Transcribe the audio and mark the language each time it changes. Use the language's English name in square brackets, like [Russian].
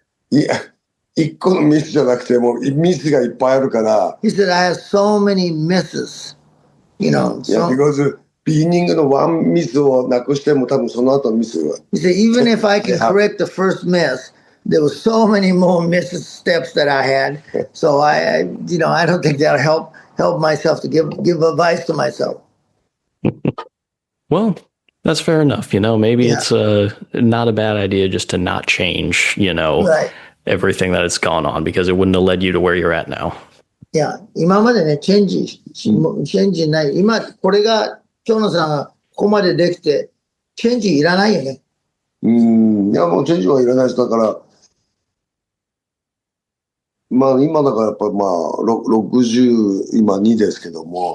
[Japanese] いや、一個のミスじゃなくてもミスがいっぱいあるから。 [English] He said, I have so many misses. You know. Yeah, because [Japanese] ビギニングのワンミスをなくしても多分その後のミスが。 [English] He said, even if I can correct the first miss, there were so many more missteps that I had. So I don't think that'll help myself to give advice to myself. Well, that's fair enough. Maybe Yeah. it's not a bad idea just to not change, Right. everything that has gone on, because it wouldn't have led you to where you're at now. [Japanese] いや、今までね、チェンジない。今、これが、長野さんがここまでできて、チェンジいらないよね。いや、もうチェンジはいらないです。だから、今だからやっぱ60、今2ですけども。